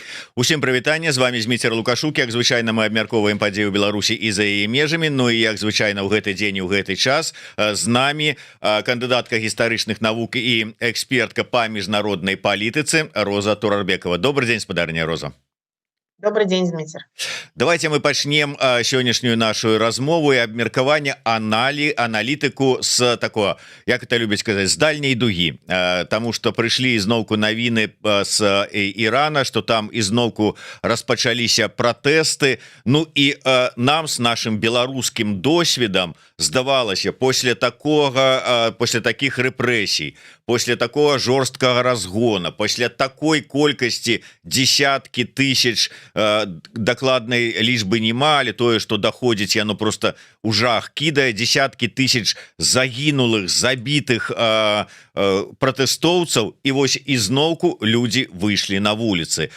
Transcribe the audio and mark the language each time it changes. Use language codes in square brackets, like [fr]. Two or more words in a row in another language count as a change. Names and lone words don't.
[be] Усім прывітанне, з вами Зміцер Лукашук. Як звычайна, мы абмяркоўваем падзеі ў Беларусі і за яе межамі. Ну і як звычайна, ў гэты дзень і ў гэты час з намі кандыдатка гістарычных навук і экспертка па міжнароднай палітыцы Роза Турарбекова. Добрый дзень, спадарня Роза. [ru] Добрый день, Дмитрий. [be] Давайте мы пачнем сённяшнюю нашу размову і абмеркаванне аналітыку з такого, як это любяць сказаць, з дальняй дугі. Таму што прыйшлі ізноўку навіны з Ірана, што там ізноўку распачаліся пратэсты. Ну і нам з нашым беларускім досведам здавалася, [ru] после таких [be] рэпрэсій, [ru] после такого [be] жорсткага разгона, [ru] после такой [be] колькасці десяткі тысяч, дакладнай лічбы нема, але тое, што даходзіць, яно просто у жах кідае, десяткі тысяч загінулых, забітых пратэстоўцаў, і вось ізноўку людзі выйшлі на вуліцы.